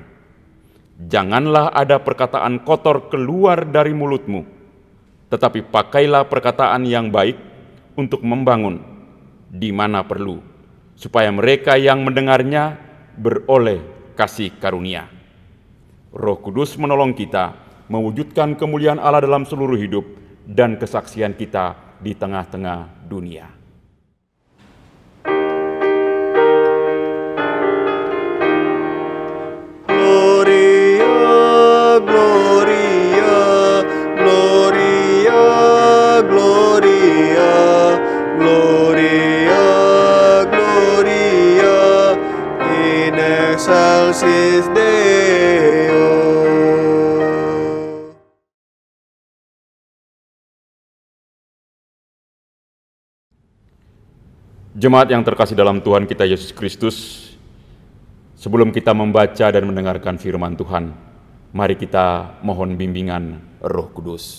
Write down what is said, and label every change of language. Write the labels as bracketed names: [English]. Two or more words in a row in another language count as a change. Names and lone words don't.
[Indonesian] Janganlah ada perkataan kotor keluar dari mulutmu, tetapi pakailah perkataan yang baik untuk membangun di mana perlu, supaya mereka yang mendengarnya beroleh kasih karunia." Roh Kudus menolong kita mewujudkan kemuliaan Allah dalam seluruh hidup dan kesaksian kita di tengah-tengah dunia. [Latin] Gloria, Gloria, Gloria, Gloria, Gloria, Gloria, in excelsis Deo. [Indonesian] Jemaat yang terkasih dalam Tuhan kita Yesus Kristus, sebelum kita membaca dan mendengarkan firman Tuhan, mari kita mohon bimbingan Roh Kudus.